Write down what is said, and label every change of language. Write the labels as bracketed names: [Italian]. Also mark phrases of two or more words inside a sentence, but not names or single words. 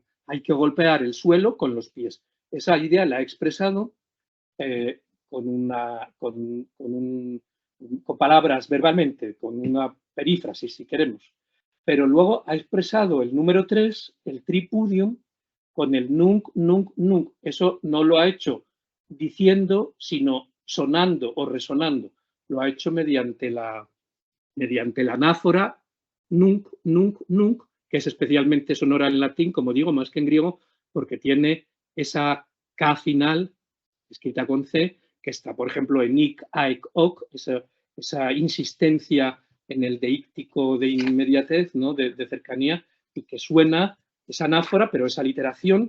[Spanish] Hay que golpear el suelo con los pies. Esa idea la ha expresado con palabras verbalmente, con una perífrasis, si queremos. Pero luego ha expresado el número 3, el tripudium, con el [Latin] nunc, nunc, nunc. [Spanish] Eso no lo ha hecho diciendo, sino sonando o resonando. Lo ha hecho mediante la anáfora [Latin] nunc, nunc, nunc, [Spanish] que es especialmente sonora en latín, como digo, más que en griego, porque tiene esa K final, escrita con C, que está, por ejemplo, en [Latin] ic, aic, oc, [Spanish] esa insistencia en el deíctico de inmediatez, ¿no? de cercanía, y que suena esa anáfora, pero esa literación.